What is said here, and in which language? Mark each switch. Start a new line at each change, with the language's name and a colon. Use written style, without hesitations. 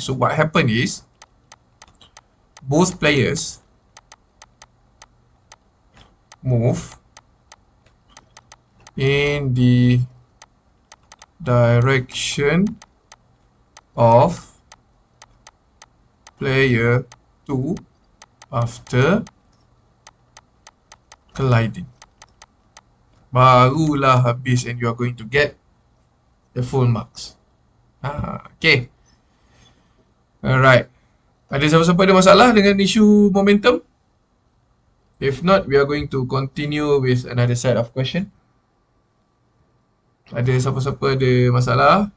English: So what happened is both players move in the direction of player 2 after colliding.
Malay: Barulah habis
English: and you are going to get the full marks. Okay. Alright.
Malay: Ada siapa-siapa ada masalah dengan isu momentum?
English: If not, we are going to continue with another set of question.
Malay: Ada siapa-siapa ada masalah?